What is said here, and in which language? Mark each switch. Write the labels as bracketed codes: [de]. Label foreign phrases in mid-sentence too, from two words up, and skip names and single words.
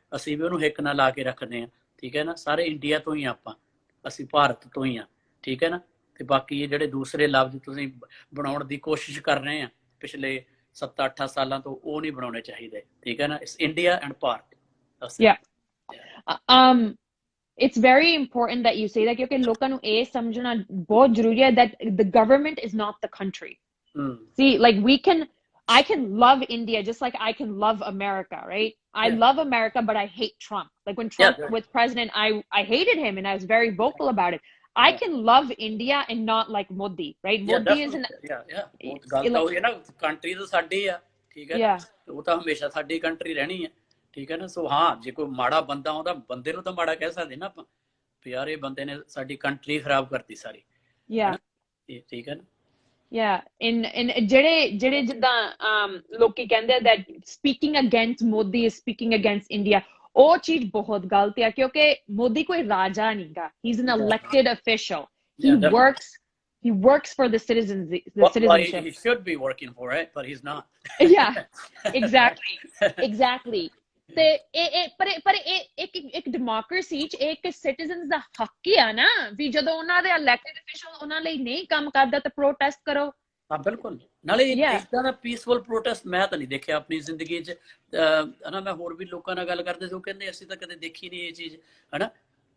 [pa] ਅਸੀਂ ਵੀ ਉਹਨੂੰ ਹਿੱਕ ਨਾਲ ਲਾ ਕੇ ਰੱਖਦੇ ਹਾਂ, ਠੀਕ ਹੈ ਨਾ? ਸਾਰੇ ਇੰਡੀਆ ਤੋਂ ਹੀ ਆਪਾਂ, ਅਸੀਂ ਭਾਰਤ ਤੋਂ ਹੀ ਹਾਂ, ਠੀਕ ਹੈ ਨਾ? ਤੇ ਬਾਕੀ ਇਹ ਜਿਹੜੇ ਦੂਸਰੇ ਲਫ਼ਜ਼ ਤੁਸੀਂ ਬਣਾਉਣ ਦੀ ਕੋਸ਼ਿਸ਼ ਕਰ ਰਹੇ ਆ ਪਿਛਲੇ 7-8 ਸਾਲਾਂ ਤੋਂ, ਉਹ ਨਹੀਂ ਬਣਾਉਣੇ ਚਾਹੀਦੇ, ਠੀਕ ਹੈ ਨਾ? [en] It's India and ਭਾਰਤ। It's very important that you say that, because [pa] ਲੋਕਾਂ ਨੂੰ ਇਹ ਸਮਝਣਾ ਬਹੁਤ ਜ਼ਰੂਰੀ ਹੈ [en] that the government is not the country. See, like I can love India just like I can love America, right? I love America, but I hate Trump. Like when Trump was president, I hated him and I was very vocal about it. I can love India and not like Modi, right? Modi is [pa] ਉਹ ਗੱਲ ਤਾਂ ਹੋਈ ਨਾ, ਕੰਟਰੀ ਤਾਂ ਸਾਡੀ ਆ, ਠੀਕ ਹੈ? ਉਹ ਤਾਂ ਹਮੇਸ਼ਾ ਸਾਡੀ ਕੰਟਰੀ ਰਹਿਣੀ ਹੈ, ਠੀਕ ਹੈ ਨਾ? ਸੋ ਹਾਂ, ਜੇ ਕੋਈ ਮਾੜਾ ਬੰਦਾ ਆਉਂਦਾ, ਬੰਦੇ ਨੂੰ ਤਾਂ ਮਾੜਾ ਕਹਿ ਸਕਦੇ ਨਾ ਆਪਾਂ, ਯਾਰ ਇਹ ਬੰਦੇ ਨੇ ਸਾਡੀ ਕੰਟਰੀ ਖਰਾਬ ਕਰਤੀ ਸਾਰੀ, ਠੀਕ ਹੈ ਨਾ? in ਜਿਹੜੇ ਜਿੱਦਾਂ ਲੋਕੀ ਕਹਿੰਦੇ ਆ [en] that speaking against Modi is speaking against India, [pa] ਉਹ ਚੀਜ਼ ਬਹੁਤ ਗਲਤ ਆ, ਕਿਉਂਕਿ ਮੋਦੀ ਕੋਈ ਰਾਜਾ ਨਹੀਂਗਾ, [en] he's an elected official. He works for the citizens, the citizenship. He should be working for it, but he's not. Exactly. [pa] ਤੇ ਪਰ ਇੱਕ ਡੈਮੋਕ੍ਰੇਸੀ ਚ ਇੱਕ ਸਿਟੀਜ਼ਨਸ ਦਾ ਹੱਕ ਹੀ ਆ ਨਾ ਵੀ ਜਦੋਂ ਉਹਨਾਂ ਦੇ [en] elected official [pa] ਉਹਨਾਂ ਲਈ ਨਹੀਂ ਕੰਮ ਕਰਦਾ ਤਾਂ ਪ੍ਰੋਟੈਸਟ ਕਰੋ। ਹਾਂ ਬਿਲਕੁਲ, ਨਾਲੇ ਇਦਾਂ ਦਾ [en] peaceful protest [pa] ਮੈਂ ਤਾਂ ਨਹੀਂ ਦੇਖਿਆ ਆਪਣੀ ਜ਼ਿੰਦਗੀ 'ਚ, ਹਨਾ? ਮੈਂ ਹੋਰ ਵੀ ਲੋਕਾਂ ਨਾਲ ਗੱਲ ਕਰਦੇ ਸੀ, ਉਹ ਕਹਿੰਦੇ ਅਸੀਂ ਤਾਂ ਕਦੇ ਦੇਖੀ ਨਹੀਂ ਇਹ ਚੀਜ਼, ਹਨਾ?